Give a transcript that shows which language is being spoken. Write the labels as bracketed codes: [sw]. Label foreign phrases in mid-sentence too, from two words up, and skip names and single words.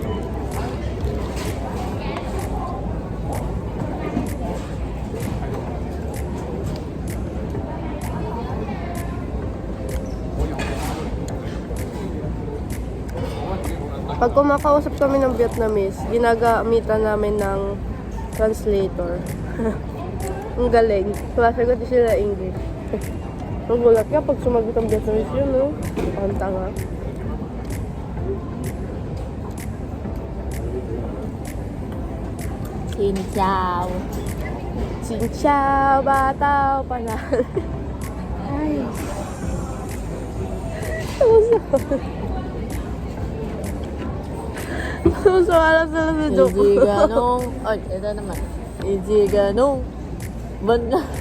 [tl] Pag kumakausap kami ng Vietnamese, ginagamitan namin ng translator. Ang galing. Sumasagot din sila English. Ang gulat ka pag sumagot ang Vietnamese yun, no? Ang tanga. [vi] Xin chào. Xin chào, [tl] bataw pala. Ay. So, alam sila sa joke. Easy ganong. Oh, ito naman. Easy ganong. Banda.